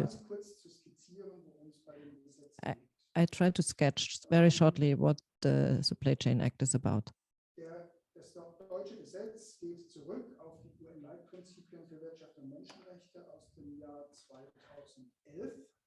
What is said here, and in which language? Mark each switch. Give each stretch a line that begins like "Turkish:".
German: es ganz kurz zu skizzieren, worum es bei dem Gesetz geht.
English: I try to sketch very shortly what the Supply Chain Act is about.
German: Das deutsche Gesetz geht zurück auf die UN-Leitprinzipien für Wirtschaft und Menschenrechte aus dem Jahr 2011.